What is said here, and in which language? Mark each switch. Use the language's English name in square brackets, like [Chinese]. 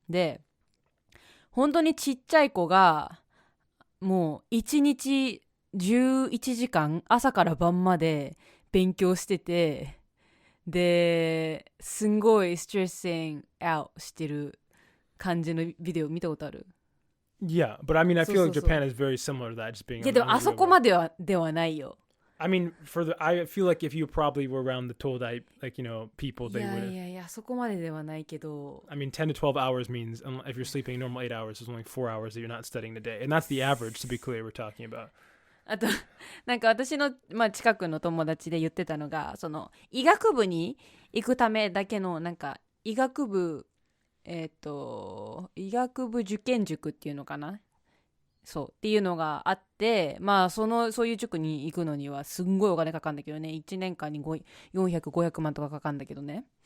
[Japanese] で本当にちっちゃい子がもう1日11時間朝から晩まで勉強してて、ですんごいストレスインアウトしてる感じのビデオ見たことある [English] ？Yeah, but I mean, I feel like Japan is very similar to that, just being. [Japanese] いやでもあそこまでではないよ。 [English] I mean, I feel like if you probably were around the Todai, like people, they would. [Japanese] いやそこまでではないけど。 [English] I mean, 10 to 12 hours means if you're sleeping normal 8 hours, there's only 4 hours that you're not studying the day, and that's the average. To be clear, we're talking about. [Japanese] あとなんか私の近くの友達で言ってたのが、その医学部に行くためだけのなんか医学部受験塾っていうのかな、そうっていうのがあって、まあそういう塾に行くのにはすんごいお金かかるんだけどね、1年間に400、500万とかかかるんだけどね。